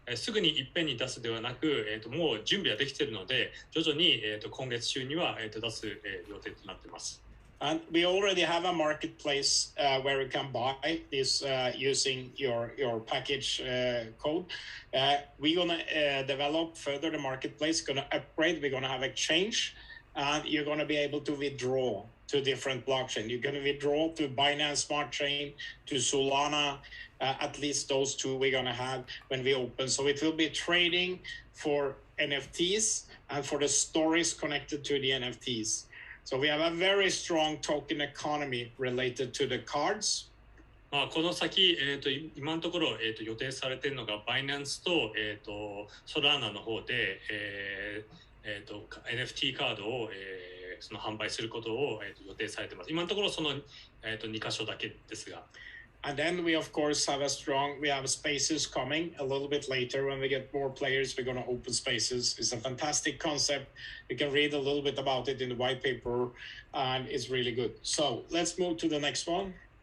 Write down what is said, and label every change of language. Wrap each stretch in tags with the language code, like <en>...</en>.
<ja>すぐにいっぺんに出すではなく、もう準備はできているので、徐々に、今月中には、出す、予定となっています。</ja> <en>And we already have a marketplace where you can buy this using your package code. We're going to develop further the marketplace, going to upgrade, we're going to have exchange, and you're going to be able to withdraw to different blockchain. You're going to withdraw to Binance Smart Chain, to Solana, at least those two we're going to have when we open. So it will be trading for NFTs and for the stories connected to the NFTs. So we have a very strong token economy related to the cards.</en> <ja>この先、今のところ、予定されているのがバイナンスと、ソラーナの方で、NFT カードを、その販売することを、予定されています。今のところその、2箇所だけですが。</ja> <en>And then we, of course, we have spaces coming a little bit later. When we get more players, we're going to open spaces. It's a fantastic concept. You can read a little bit about it in the white paper, and it's really good. So let's move to the next one.</en>